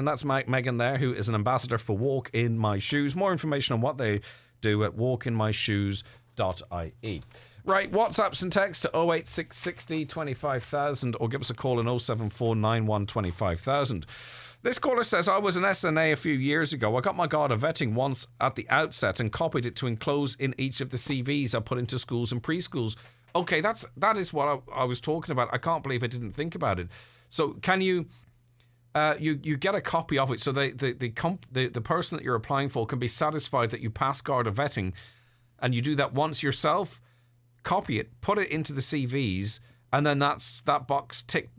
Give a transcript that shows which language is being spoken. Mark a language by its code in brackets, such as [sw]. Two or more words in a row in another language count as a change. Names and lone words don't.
[en] That's Megan there, who is an ambassador for Walk In My Shoes. More information on what they do at walkinmyshoes.ie. Right, WhatsApps and text to 08660 25000 or give us a call on 07491 25000. This caller says, I was an SNA a few years ago. I got my Garda vetting once at the outset and copied it to enclose in each of the CVs I put into schools and preschools. Okay, that is what I was talking about. I can't believe I didn't think about it. So can you you get a copy of it so the person that you're applying for can be satisfied that you pass Garda vetting, and you do that once yourself, copy it, put it into the CVs, and then that's that box ticked.